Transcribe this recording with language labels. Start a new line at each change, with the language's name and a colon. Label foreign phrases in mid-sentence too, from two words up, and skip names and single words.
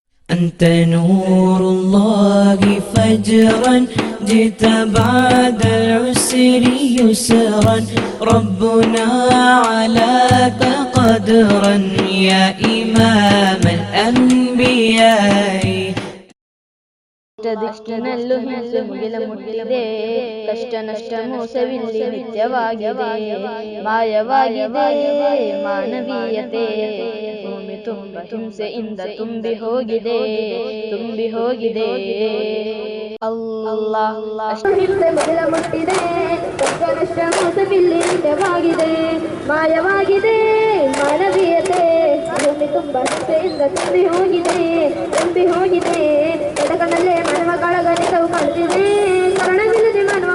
Arabic: أنت نور الله فجرا جئت بعد العسر يسرا ربنا علاك قدرا يا إمام الأنبياء
Kannada: ದಿಕ್ಕಿನಲ್ಲೂ ಹಿಂಸೆ ಮುಗಿಲ ಮುಟ್ಟಿದೆ ಕಷ್ಟ ನಷ್ಟ ಮೋಸವಿಲ್ಲಿ ನಿತ್ಯವಾಗಿದೆ ಮಾಯವಾಗಿದೆ ಮಾನವೀಯತೆ ಭೂಮಿ ತುಂಬ ಹಿಂಸೆಯಿಂದ ತುಂಬಿ ಹೋಗಿದೆ ಅಲ್ಲಾಹ್ ಹಿಂಸೆ ಮುಗಿಲ ಮುಟ್ಟಿದೆ ಕಷ್ಟ ನಷ್ಟ ಮೋಸವಿಲ್ಲಿ ನಿತ್ಯವಾಗಿದೆ ಮಾಯವಾಗಿದೆ ಮಾನವೀಯತೆ ಭೂಮಿ ತುಂಬ ಹಿಂಸೆಯಿಂದ ತುಂಬಿ ಹೋಗಿದೆ ಎಡಕನಲ್ಲೇ ಮಾನವ ಕಾಳಗನಿತವು ಕಾಣುತ್ತಿದೆ ಕಾರಣವಿಲ್ಲದೆ ಮಾನವ